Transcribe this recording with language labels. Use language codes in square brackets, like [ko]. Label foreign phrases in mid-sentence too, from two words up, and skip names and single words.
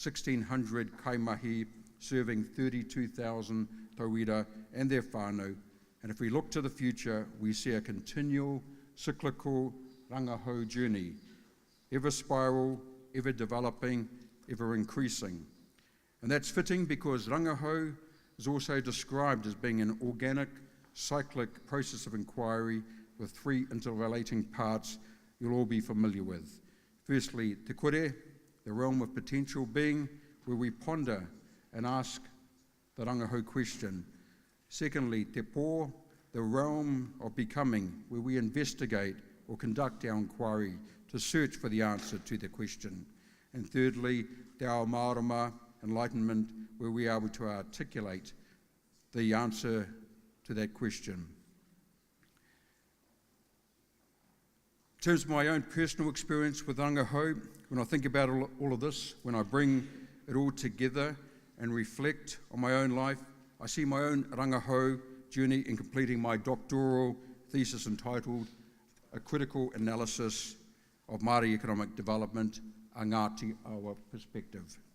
[en] 1,600 kaimahi, serving 32,000 tauira and their whānau, And if we look to the future, we see a continual, cyclical Rangahau journey, ever spiral, ever developing, ever increasing. And that's fitting because Rangahau is also described as being an organic, cyclic process of inquiry with three interrelating parts you'll all be familiar with. Firstly, [mi] te kore, [en] the realm of potential being, where we ponder and ask the Rangahau question. Secondly, [mi] te pō, [en] the realm of becoming, where we investigate or conduct our inquiry to search for the answer to the question. And thirdly, [mi] te ao marama, [en] enlightenment, where we are able to articulate the answer to that question. In terms of my own personal experience with Rangahau, when I think about all of this, when I bring it all together and reflect on my own life, I see my own Rangahau journey in completing my doctoral thesis entitled A Critical Analysis of Māori Economic Development, a Ngāti Awa Perspective.